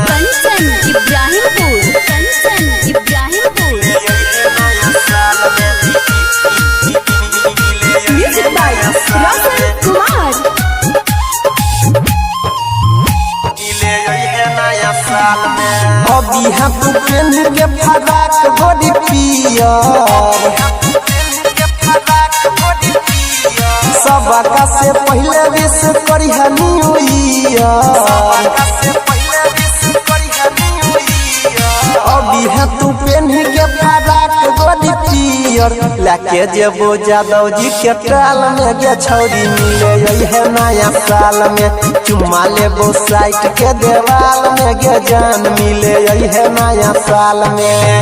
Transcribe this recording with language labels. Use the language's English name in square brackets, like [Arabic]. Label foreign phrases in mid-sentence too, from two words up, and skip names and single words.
[English] Kanchan Ibrahimpur, music by Roshan Kumar. [Angika] अभी हम तू पहन के फराक गोरी पियर, सबका से पहले विश करी [English] new year. [Angika] अभी है तू पहन के फराक गोरी पियर, लाके जेबो जादव जी के टाल में गे छौरी मिले यही नया साल में। चुमा लेबो साइट के देवाल में गे जान मिले यही नया साल में।